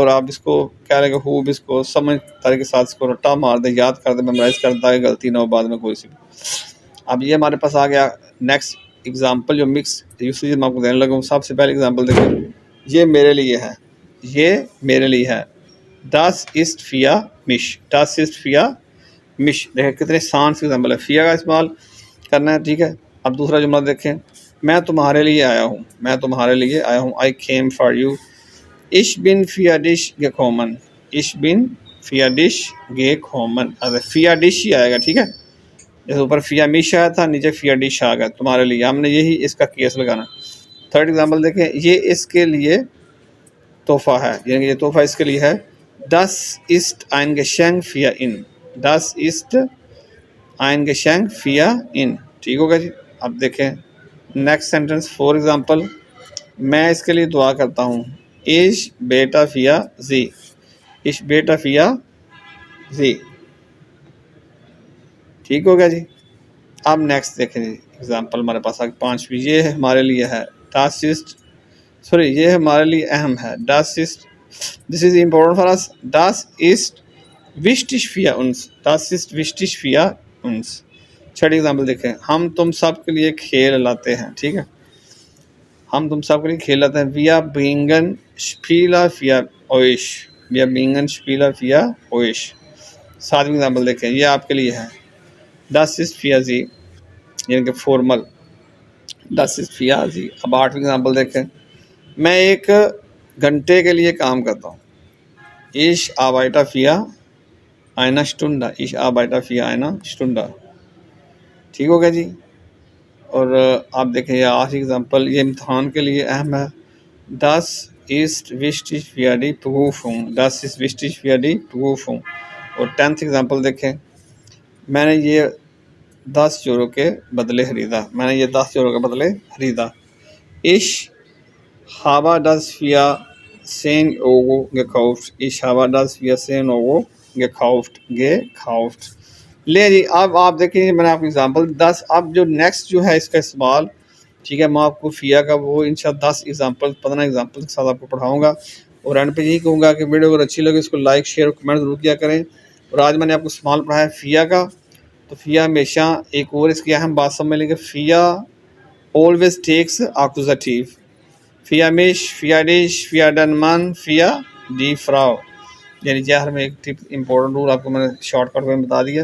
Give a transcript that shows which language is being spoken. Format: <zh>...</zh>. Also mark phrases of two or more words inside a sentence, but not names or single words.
<hi>और आप इसको क्या लगे खूब इसको समझदारी के साथ इसको रट्टा मार दें, याद कर दें, मेमोराइज़ कर दें ताकि गलती ना हो बाद में कोई सी भी। अब ये हमारे पास आ गया नेक्स्ट एग्जांपल, जो</hi> <en>mix usage</en> <hi>मैं आपको देने लगा हूँ। सबसे पहले एग्जांपल देखिए, ये मेरे लिए है, ये मेरे लिए है।</hi> <de>Das ist für mich, das ist für mich।</de> <hi>देखिए कितने शान से एग्जाम्पल है, फ़िया का इस्तेमाल करना है, ठीक है। अब दूसरा जुमला देखें, मैं तुम्हारे लिए आया हूँ, मैं तुम्हारे लिए आया हूँ,</hi> <en>I came for you.</en> <de>Ich bin für dich gekommen, ich bin für dich gekommen।</de> <hi>अगर</hi> <de>für dich</de> <hi>ही आएगा, ठीक है। जैसे ऊपर</hi> <de>für mich</de> <hi>आया था, नीचे</hi> <de>für dich</de> <hi>आ गया तुम्हारे लिए, हमने यही इसका केस लगाना। थर्ड एग्जांपल देखें, ये इसके लिए तोहफा है, यानी ये तोहफा इसके लिए है।</hi> <de>Das ist ein Geschenk für ihn, das ist ein Geschenk für ihn,</de> <hi>ठीक होगा जी। अब देखें नेक्स्ट सेंटेंस,</hi> <en>for example,</en> <hi>मैं इसके लिए दुआ करता हूँ।</hi> <de>Ich bete für sie, ich bete für sie,</de> <hi>ठीक हो गया जी। अब नेक्स्ट देखें जी, एग्जांपल हमारे पास आगे पांचवी, ये है हमारे लिए है,</hi> <de>Das ist,</de> <hi>सॉरी ये हमारे लिए अहम है,</hi> <de>Das ist,</de> <en>This is important for us,</en> <de>Das ist wichtig für uns, Das ist wichtig für uns।</de> <hi>छठी एग्जांपल देखें, हम तुम सब के लिए खेल लाते हैं, ठीक है, हम तुम सब के लिए खेल लाते हैं।</hi> <de>Wir bringen Spieler für euch, wir bringen Spieler für euch।</de> <hi>सातवीं एग्जांपल देखें, ये आपके लिए है,</hi> <de>Das ist für sie</de> <hi>यानी कि फॉर्मल,</hi> <de>Das ist für sie।</de> <hi>अब आठवीं एग्जांपल देखें, मैं एक घंटे के लिए काम करता हूँ।</hi> <de>Ich arbeite für eine Stunde, ich arbeite für eine Stunde,</de> <hi>ठीक हो गया जी। और आप देखें ये आखिरी एग्जांपल, ये इम्तहान के लिए अहम है,</hi> <de>Das ist wichtig für die Prüfung, Das ist wichtig für die Prüfung।</de> <hi>और 10th एग्जांपल देखें, मैंने ये 10 यूरो के बदले खरीदा, मैंने ये 10 यूरो के बदले खरीदा।</hi> <de>Ich habe das für 10 Euro gekauft, ich habe das für 10 Euro gekauft।</de> <hi>ले जी। अब आप देखें, मैंने आपको एग्जांपल 10, अब जो नेक्स्ट जो है इसका इस्तेमाल, ठीक है, मैं आपको फ़िया का वो इंशाल्लाह 10 एग्जांपल 15 एग्जांपल के साथ आपको पढ़ाऊँगा। और एंड पे यही कहूँगा कि वीडियो अगर अच्छी लगे इसको</hi> <en>like share</en> <hi>और कमेंट ज़रूर किया करें। और आज मैंने आपको इस्तेमाल पढ़ाया फ़िया का, तो फ़िया हमेशा एक और इसकी अहम बात समझ लेंगे, फ़िया</hi> <en>always takes</en> <hi>आकुज़ेटिव,</hi> <de>für mich, für dich, für den Mann, für die Frau,</de> <hi>यानी जहर में एक टिप इंपॉर्टेंट रूल आपको मैंने शॉर्टकट में बता दिया।</hi>